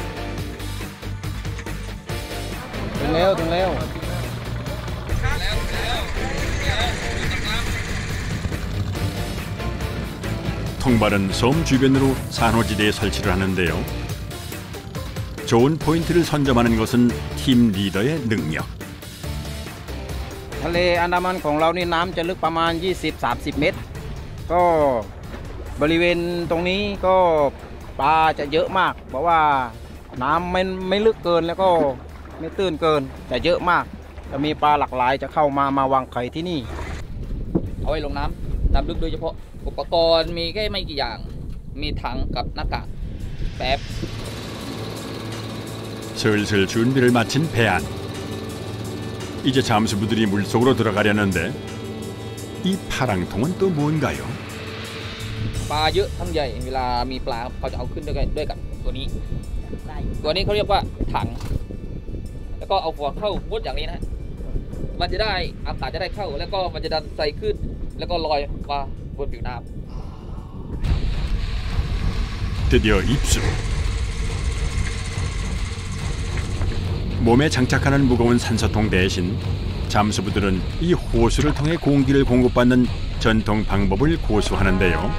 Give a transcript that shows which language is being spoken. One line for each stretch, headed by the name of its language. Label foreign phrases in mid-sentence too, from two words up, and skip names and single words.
Thai: ถึงแล้ว
Korean: 통발은 섬 주변으로 산호지대에 설치를 하는데요. 좋은 포인트를 선점하는 것은 팀 리더의 능력.
Thai: ทะเลอันดามันของเรานี่น้ำจะลึกประมาณ 20-30 เมตรก็บริเวณตรงนี้ก็ปลาจะเยอะมากเพราะว่าน้ำไม่ลึกเกินแล้วก็ไม่ตื้นเกินแต่เยอะมากจะมีปลาหลากหลายจะเข้ามาวางไข่ที่นี่ เอาไว้ลงน้ำลึกโดยเฉพาะอุปกรณ์มีแค่ไม่กี่อย่างมีถังกับหน้ากากแป๊บ
Korean: 슬슬 준비를 마친 배안. 이제 잠수부들이 물속으로 들어가려는데 이 파랑통은 또 뭔가요?
Thai: ปลาเยอะทั้งใหญ่เวลามีปลาเขาจะเอาขึ้นด้วยกับตัวนี้เขาเรียกว่าถังแล้วก็เอาหัวเข้ามุดอย่างนี้นะมันจะได้อากาศจะได้เข้าแล้วก็มันจะดันใส่ขึ้นแล้วก็ลอยมาบนผิวน้ำ
Korean: 드디어 입수. 몸에 장착하는 무거운 산소통 대신 잠수부들은 이 호수를 통해 공기를 공급받는 전통 방법을 고수하는데요.